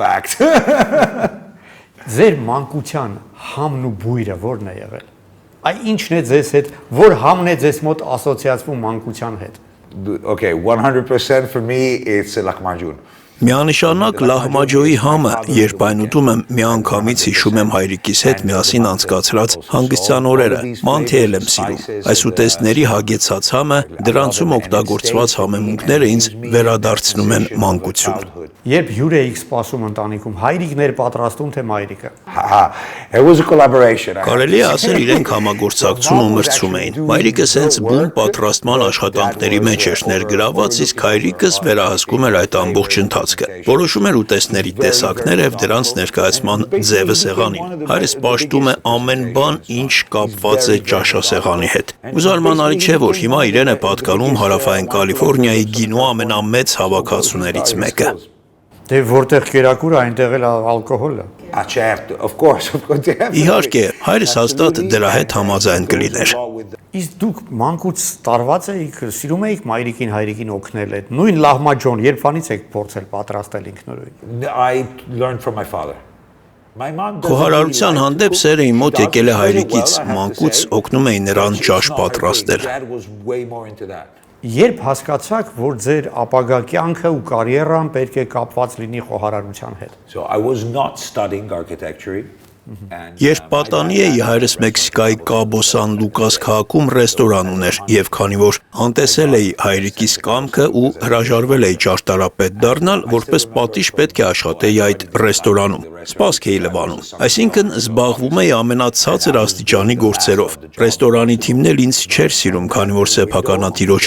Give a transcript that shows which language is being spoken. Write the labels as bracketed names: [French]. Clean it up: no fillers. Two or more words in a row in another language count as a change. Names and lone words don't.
[Armenian] Ձեր մանկության համն ու բույրը ո՞րն է եղել։ Այ ինչն է ձեզ հետ, որ համն է ձեզ մոտ ասոցիացվում մանկության հետ։ [English] Okay, 100% for me it's lahmacun. [Armenian] Միանշանակ լահմաջոյի համը, երբ այն ուտում եմ, միանգամից հիշում եմ հայրիկիս հետ միասին անցկացրած հանգստյան օրերը, մանթիել եմ սիրում։ Այս ուտեստների հագեցած համը, դրանցում օգտագործված համեմունքները ինձ վերադարձնում են մանկություն։ Երբ հյուր էիք սպասում ընտանիքում, հայրիկն էր պատրաստում թե մայրիկը։ [English] It was a collaboration. [Armenian] Կարելի է ասել իրենք համագործակցում ու մրցում էին։ Մայրիկս հենց բուն պատրաստման աշխատանքների մեջ էր ներգրավված, իսկ հայրիկս վերահսկում էր այդ ամբողջ ընթացքը։ Որոշում էր ուտեստների տեսակները եւ դրանց ներկայացման ձևը սեղանին։ Հայրս պաշտում է ամեն բան, ինչ կապված է ճաշասեղանի հետ։ Ու զարմանալի չէ, որ հիմա իրեն է պատկանում Հարավային Կալիֆոռնիայի գինու ամենամեծ հավաքածուներից մեկը։ Դե որտեղ կերակուրը, այնտեղ էլ ալկոհոլը։ [English] Certo, of course. [Armenian] Իհարկե, հայրս հաստատ դրա հետ համաձայն կլիներ։ Իսկ դուք մանկուց տարված էիք, սիրում էիք մայրիկին, հայրիկին օգնել այդ նույն լահմաջոն, երբանից եք փորձել պատրաստել ինքնուրույն։ [English] I learned from my father. My mom. [Armenian] Խոհարարության հանդեպ սերը իմ մոտ եկել է հայրիկից, մանկուց օգնում էի նրան ճաշ պատրաստել։ [English] Dad was way more into that. [Armenian] Երբ հասկացաք, որ ձեր ապագա կյանքը ու կարիերան պետք է կապված լինի խոհարարության հետ։ [English] So I was not studying architecture. [Armenian] Երբ պատանի էի, հայրս Մեքսիկայի Կաբո Սան Լուկաս քաղաքում ռեստորան ուներ, եւ քանի որ անտեսել էի հայրիկիս կամքը ու հրաժարվել էի ճարտարապետ դառնալ, որպես պատիժ պետք է աշխատեի այդ ռեստորանում։ Սպասք էի լվանում, այսինքն զբաղվում էի ամենացածր աստիճանի գործերով։ Ռեստորանի թիմն էլ ինձ չէր սիրում, քանի որ սեփականատիրոջ